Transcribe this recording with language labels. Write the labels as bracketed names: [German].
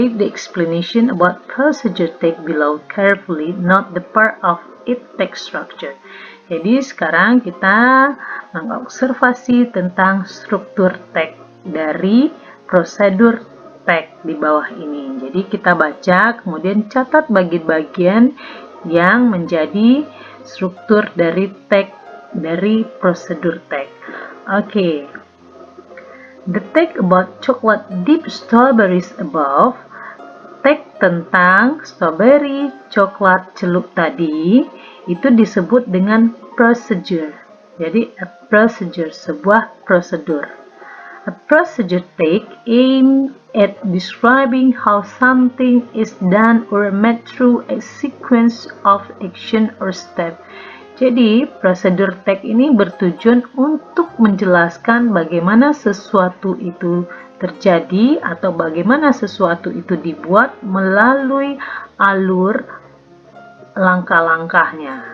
[English] Read the explanation about procedure text below carefully, not the part of it text structure. [Indonesian] Jadi sekarang kita mengobservasi tentang struktur teks dari prosedur teks di bawah ini. Jadi kita baca, kemudian catat bagian-bagian yang menjadi struktur dari teks dari prosedur teks. [English] Okay, the text about chocolate dip strawberries above, [Indonesian] teks tentang strawberry coklat celup tadi, itu disebut dengan procedure. Jadi, a procedure, sebuah prosedur. [English] A procedure text aimed at describing how something is done or made through a sequence of action or step. [Indonesian] Jadi, prosedur teks ini bertujuan untuk menjelaskan bagaimana sesuatu itu terjadi atau bagaimana sesuatu itu dibuat melalui alur langkah-langkahnya.